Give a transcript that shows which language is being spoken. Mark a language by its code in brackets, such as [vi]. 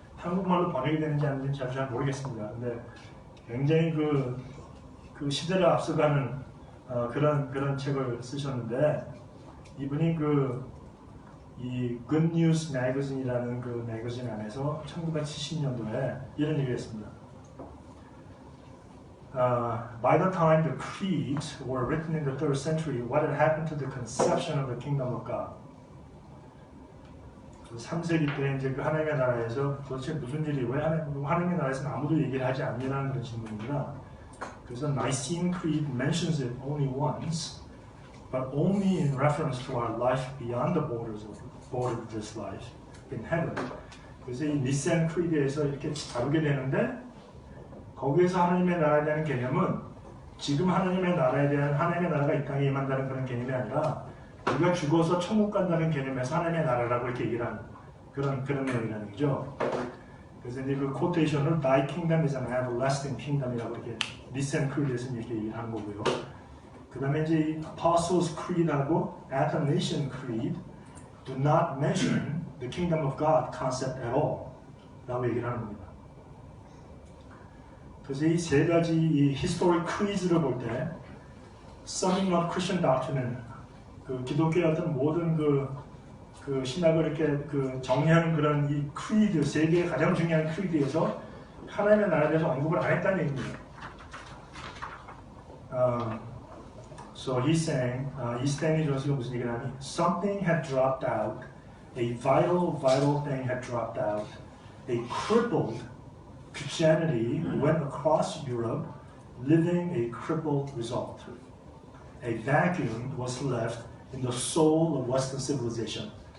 [ko] 한국말로 번역이 되는지 안 되는지 잘 모르겠습니다. 근데 굉장히 그 시대를 앞서가는 그런 책을 쓰셨는데 이분이 이 Good News Magazine이라는 그 매거진 안에서 1970년도에 이런 얘기를 했습니다. [en] By the time the creeds were written in the 3rd century, what had happened to the conception of the kingdom of God? [ko] 3세기 때 이제 그 하나님의 나라에서 도대체 무슨 일이 왜 하나님의 나라에서는 아무도 얘기를 하지 않냐는 그런 질문입니다. 그래서 [en] Nicene Creed mentions it only once, but only in reference to our life beyond the borders of this life in heaven. [ko] 그래서 이 니센 크리드에서 이렇게 다루게 되는데 거기에서 하나님의 나라에 대한 개념은 지금 하나님의 나라에 대한 하나님의 나라가 이 땅에 임한다는 그런 개념이 아니라 우리가 죽어서 천국 간다는 개념에서 하나님의 나라라고 이렇게 얘기를 하는 그런 내용이라는 얘기죠. 그래서 이제 그 코테이션을 [en] Thy kingdom is an everlasting kingdom [ko] 이라고 이렇게 니센 크리드에서 이렇게 얘기를 하는 거고요. 그 다음에 이제 이 [en] Apostles Creed하고 Athanasian Creed do not mention the kingdom of God concept at all [ko] 라고 얘기를 하는 겁니다. 그래서 이 세 가지 이 [en] historic creeds [ko] 를 볼 때 [en] summing up Christian doctrine [ko] 은 그 기독교의 어떤 모든 그 신학을 이렇게 정리하는 그런 이 creed 세 개의 가장 중요한 creed에서 하나님의 나라에 대해서 언급을 안 했다는 얘기입니다. [en] So he's saying, [ko] 이 스탠리 존스가 무슨 얘기를 하니? [en] Something had dropped out, a vital thing had dropped out, a crippled Christianity went across Europe, living a crippled result. A vacuum was left in the soul of Western civilization.